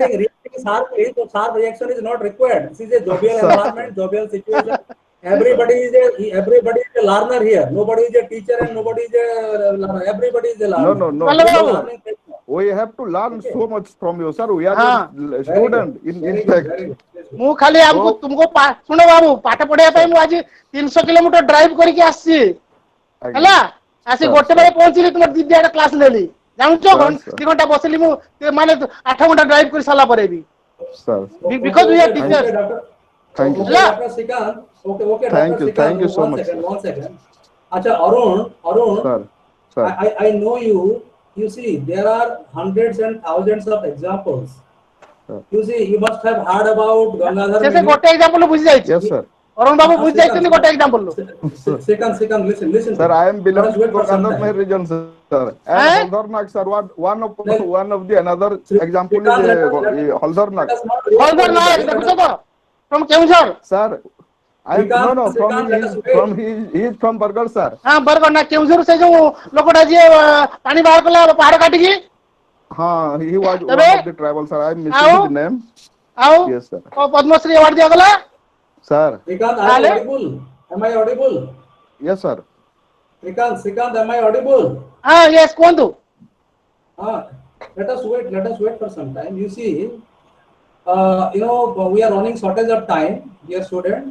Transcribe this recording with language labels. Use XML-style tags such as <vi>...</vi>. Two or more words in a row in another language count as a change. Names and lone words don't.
<en>reacting sharply, so sharp reaction is not required. This is a jovial Sir. environment, jovial situation. Everybody is a learner here. Nobody is a teacher and nobody is a learner. Everybody is a learner. No. Hello. This is learning technique. We have to learn so much from you, sir. We are Ah. your Very student good, in very good, fact. very good.</en> <or>ମୁଁ ଖାଲି ଆମକୁ</or> <en>Oh.</en> <or>ତୁମକୁ ଶୁଣ ବାବୁ, ପାଠ ପଢିବା ପାଇଁ ମୁଁ ଆଜି 300 କିଲୋମିଟର ଡ୍ରାଇଭ କରିକି ଆସିଛି ହେଲା. ଆସି</or> <en>Sir,</en> <or>ଗୋଟେ ବେଳେ ପହଞ୍ଚିଲି ତୁମ ଦିଦି ଆଡେ କ୍ଲାସ ନେଲି. ଜାଣୁଛ</or> <en>Sir.</en> <or>2 ଘଣ୍ଟା ବସିଲି ମୁଁ ମାନେ 8 ଘଣ୍ଟା ଡ୍ରାଇଭ କରି ସାରିଲା ପରେ ବି.</or> <en>Sir. Because we are Okay, teachers. Doctor. Thank you. Okay, Yeah. Dr. Srikanth. Okay, Thank Dr. you, Srikanth. thank you so much, One second. Acha, Arun. Sir. I know you. You see, there are hundreds and thousands of examples. Sir. You see, you must have heard about Gangadhar</en> <or>ସେ</or> <en>Mehta.</en> <or>ଗୋଟେ ଏକ୍ସାମ୍ପଲ ବୁଝି ଯାଇଛି.</or> <en>Yes, sir.</en> <or>ଅରୁଣ ବାବୁ ବୁଝି ଯାଇଛନ୍ତି ଗୋଟେ ଏକ୍ସାମ୍ପଲ.</or> <en>Second, listen. Sir, I am belonging Let us wait to for some Gangadhar time. region, sir. Eh? And Haldarnak, sir, one of the another example is Haldarnak. Let us not wait</en> <or>ହଳଧର</or> <en>for</en> <or>ନାୟକ</or> <en>that.</en> <or>ଦେଖୁଛ ତ from କେଉଁଝର.</or> <en>Sir, Srikanth, let us wait. he is from Bargarh, sir.</en> <or>ହଁ ବରଗଡ଼ ନା କେଉଁଝର ସେ ଯୋଉ ଲୋକଟା ଯିଏ ପାଣି ବାହାର କଲା ପାହାଡ କାଟିକି.</or> <en>He was one Tabe? of the tribal, sir. I am How? missing the name.</en> <or>ଆଉ</or> <en>Yes, sir.</en> <or>ପଦ୍ମଶ୍ରୀ ଆୱାର୍ଡ ଦିଆଗଲା.</or> <en>Sir, Srikanth, are you Dale? audible? Am I audible? Yes, sir. Srikant, am I audible? Yes, Kwandu. Let us wait for some time. You see, we are running shortage of time, dear student.</en>